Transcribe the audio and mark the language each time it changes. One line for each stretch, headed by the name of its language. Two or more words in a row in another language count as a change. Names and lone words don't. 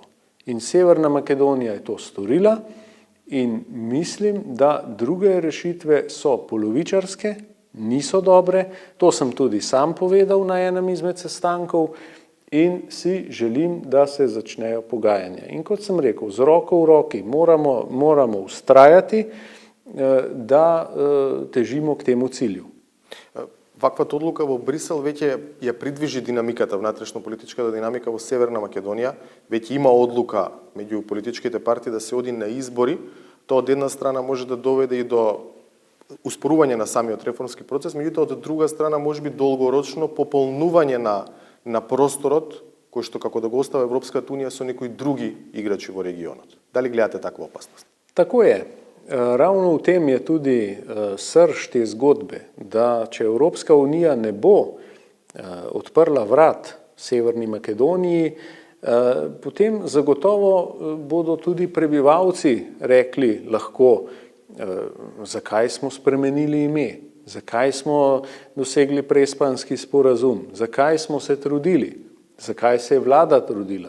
Slovenian: In Severna Makedonija je to storila in mislim, da druge rešitve so polovičarske, niso dobre. To sem tudi sam povedal na enem izmed sestankov in si želim, da se začnejo pogajanja. In kot sem rekel, z roko v roki moramo vztrajati, da težimo k temu cilju.
Macedonian: Ваквата одлука во Брисел веќе ја придвижи динамиката, внатрешно-политичката динамика во Северна Македонија. Веќе има одлука меѓу политичките партии да се оди на избори Тоа од една страна може да доведе и до успорување на самиот реформски процес, меѓутоа од друга страна може би долгорочно пополнување на просторот кој што како да го остава Европската унија со некои други играчи во регионот. Дали гледате таква опасност?
Slovenian: Tako je. Ravno v tem je tudi srž te zgodbe, da če Evropska unija ne bo odprla vrat Severni Makedoniji, potem zagotovo bodo tudi prebivalci rekli lahko, zakaj smo spremenili ime, zakaj smo dosegli Prespanski sporazum, zakaj smo se trudili, zakaj se je vlada trudila.